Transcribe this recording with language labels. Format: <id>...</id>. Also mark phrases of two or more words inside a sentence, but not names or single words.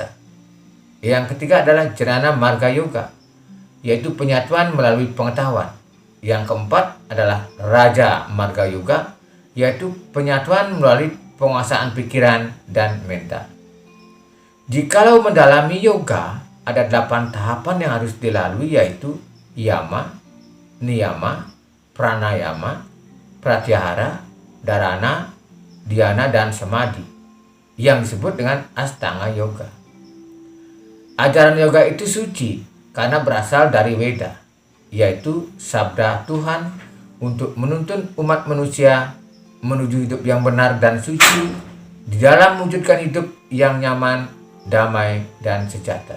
<id>Yang ketiga adalah Jnana Marga Yoga, yaitu penyatuan melalui pengetahuan. Yang keempat adalah Raja Marga Yoga, yaitu penyatuan melalui penguasaan pikiran dan mental. Jikalau mendalami yoga, ada 8 tahapan yang harus dilalui, yaitu yama, niyama, pranayama, pratyahara, dharana, dhyana, dan samadhi, yang disebut dengan Astanga Yoga. Ajaran yoga itu suci karena berasal dari Weda, yaitu sabda Tuhan untuk menuntun umat manusia menuju hidup yang benar dan suci di dalam mewujudkan hidup yang nyaman, damai, dan sejahtera.</id>